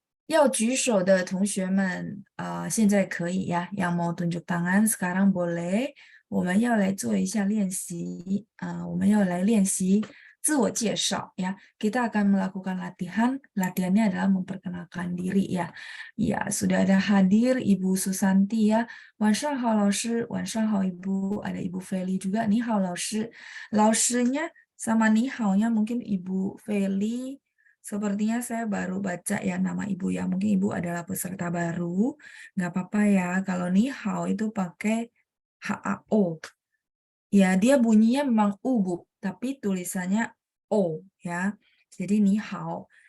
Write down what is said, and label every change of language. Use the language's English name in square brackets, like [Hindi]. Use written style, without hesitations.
[Chinese] 要举手的同学们，现在可以呀。 [Indonesian] yang mau tunjuk tangan sekarang boleh。 [Chinese] 我们要来做一下练习，我们要来练习自我介绍ya. [Indonesian] Kita akan melakukan latihan. Latihannya adalah memperkenalkan diri ya. Ya, sudah ada hadir Ibu Susanti ya. [Chinese] 晚上好老师，晚上好Ibu. [Indonesian] Ada Ibu Feli juga. [Chinese] 你好老师。 [Indonesian] 老师nya sama 你好nya mungkin Ibu Feli. Sepertinya saya baru baca ya nama Ibu ya. Mungkin Ibu adalah peserta baru. Nggak apa-apa ya. Kalau ni hao itu pakai HAO. Ya, dia bunyinya memang U, Bu. Tapi tulisannya O ya. Jadi ni hao.